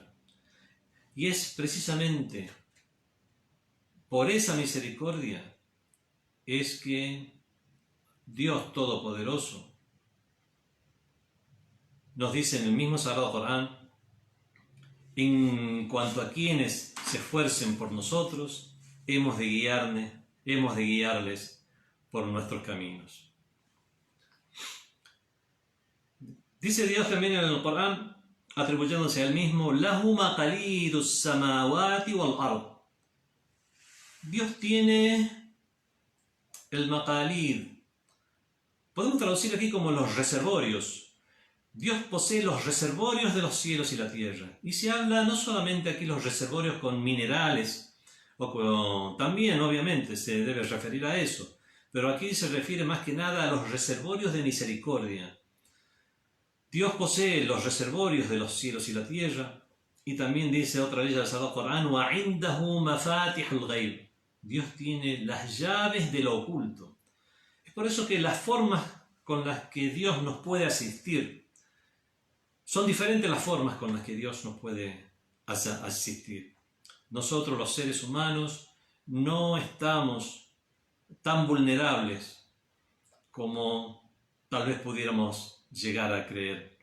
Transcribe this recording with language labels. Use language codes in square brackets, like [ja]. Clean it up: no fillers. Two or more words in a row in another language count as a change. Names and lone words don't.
[es] Y es precisamente por esa misericordia es que Dios Todopoderoso nos dice en el mismo Sagrado Corán: en cuanto a quienes se esfuercen por nosotros, hemos de guiarles por nuestros caminos. Dice Dios también en el Corán, atribuyéndose al mismo: [ar] له مقاليد السماوات والأرض. [es] Dios tiene el maqalid. Podemos traducir aquí como los reservorios. Dios posee los reservorios de los cielos y la tierra. Y se habla no solamente aquí los reservorios con minerales, también obviamente se debe referir a eso, pero aquí se refiere más que nada a los reservorios de misericordia. Dios posee los reservorios de los cielos y la tierra, y también dice otra vez el Sagrado Corán: [ar] وَعِنْدَهُ مَفَاتِحُ الْغَيْبِ. [es] Dios tiene las llaves de lo oculto. Es por eso que las formas con las que Dios nos puede asistir son diferentes las formas con las que Dios nos puede asistir. Nosotros, los seres humanos, no estamos tan vulnerables como tal vez pudiéramos llegar a creer.